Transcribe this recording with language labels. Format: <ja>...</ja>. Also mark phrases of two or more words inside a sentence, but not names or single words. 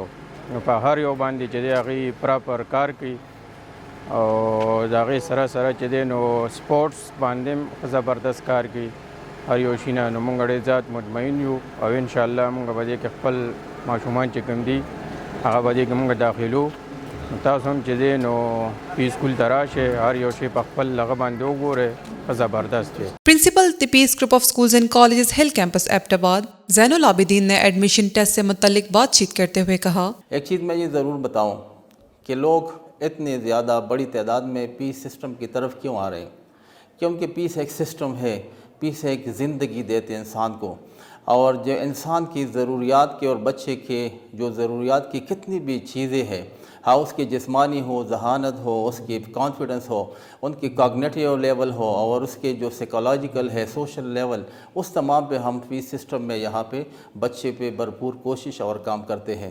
<ps>نو په هر یو باندې چې دی هغې پراپر کار کوي, او د هغې سره سره چې دی نو سپورټس باندې هم زبردست کار کوي هر یو شي نه. نو مونږ ډېر زیات مطمئن یو, او انشاءالله مونږ به دې کې خپل ماشومان چې کوم دي هغه به دې کې مونږ داخلو. تاسو هم چې دی نو پی سکول ته راشئ, هر یو شی په خپل هغه باندې وګورئ, زبردست دی.</ps> <ur>پرنسپل دی پیس گروپ آف اسکولز اینڈ کالجز ہل کیمپس ایبٹ آباد زین العابدین نے ایڈمیشن ٹیسٹ سے متعلق بات چیت کرتے ہوئے کہا, ایک چیز میں یہ ضرور بتاؤں کہ لوگ اتنے زیادہ بڑی تعداد میں پیس سسٹم کی طرف کیوں آ رہے ہیں, کیونکہ پیس ایک سسٹم ہے, پیس ایک زندگی دیتے انسان کو, اور جو انسان کی ضروریات کے اور بچے کے جو ضروریات کی کتنی بھی چیزیں ہیں, ہاں اس کی جسمانی ہو, ذہانت ہو, اس کی کانفیڈنس ہو, ان کی</ur> <en>cognitive level</en> <ur>ہو, اور اس کے جو سائیکولوجیکل ہے,</ur> <en>social level,</en> <ur>اس تمام پہ ہم پیس سسٹم میں یہاں پہ بچے پہ بھرپور کوشش اور کام کرتے ہیں.</ur>